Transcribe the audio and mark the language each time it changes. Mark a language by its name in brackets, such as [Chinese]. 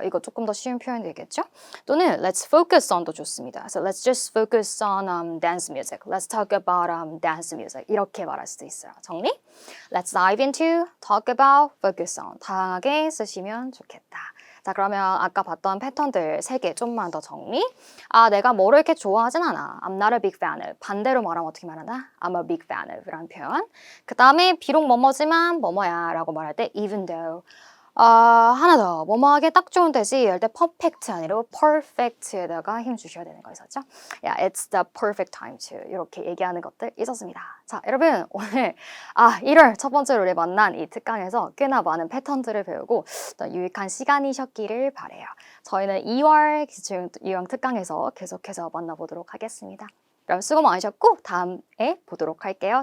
[Korean] 이거 조금 더 쉬운 표현이 되겠죠? 또는 [English] let's focus on [Korean] 도 좋습니다. [English] So let's just focus on dance music. Let's talk about dance music. [Korean] 이렇게 말할 수도 있어요. 정리? [English] Let's dive into, talk about, focus on. [Korean] 다양하게 쓰시면 좋겠다. 자, 그러면 아까 봤던 패턴들 3개 좀만 더 정리. 내가 뭐를 이렇게 좋아하진 않아. [English] I'm not a big fan of. [Korean] 반대로 말하면 어떻게 말하나? [English] I'm a big fan of [Korean] 라는 표현. 그 다음에 비록 뭐뭐지만 뭐뭐야 라고 말할 때 even though. 하나 더. 뭐뭐하게 딱 좋은 대시 할 때 perfect 아니라 perfect에다가 힘 주셔야 되는 거 있었죠? [English] Yeah, it's the perfect time to [Korean] 이렇게 얘기하는 것들 있었습니다. 자, 여러분 오늘 1월 첫 번째로 우리 만난 이 특강에서 꽤나 많은 패턴들을 배우고 또 유익한 시간이셨기를 바래요. 저희는 2월 기출 유형 특강에서 계속해서 만나보도록 하겠습니다. 그럼 수고 많으셨고 다음에 보도록 할게요.